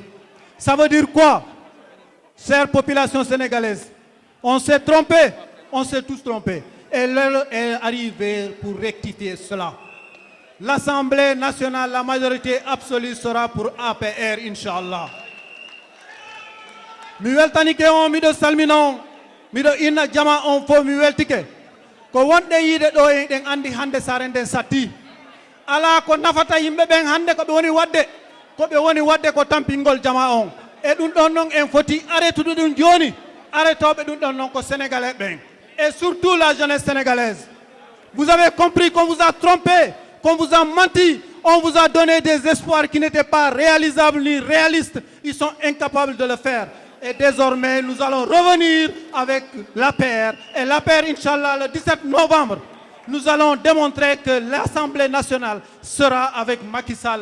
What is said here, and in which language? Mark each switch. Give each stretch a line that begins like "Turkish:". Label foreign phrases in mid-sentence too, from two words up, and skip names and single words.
French: Ça veut dire quoi? Chère population sénégalaise, on s'est trompé, on s'est tous trompés. Et l'heure est arrivée pour rectifier cela. L'Assemblée nationale, la majorité absolue sera pour APR, Inch'Allah.
Fula: Mi weltanike on miɗo salminon miɗo inna jama on fof mi weltike ko wonɗe yiide ɗo en andi hande sare nden satti ala ko nafata yimɓe ɓen hande ko ɓe woni wadde ko tampingol jama on e ɗum ɗon noon en foti arrêtude ɗum joni arrêtoɓe ɗum ɗon noon ko sénégalais ɓen
French: et surtout la jeunesse sénégalaise. Vous avez compris qu'on vous a trompé, qu'on vous a menti, on vous a donné des espoirs qui n'étaient pas réalisables ni réalistes. Ils sont incapables de le faire. Et désormais, nous allons revenir avec l'APR. Et l'APR, Inch'Allah, le 17 novembre, nous allons démontrer que l'Assemblée nationale sera avec Macky Sall.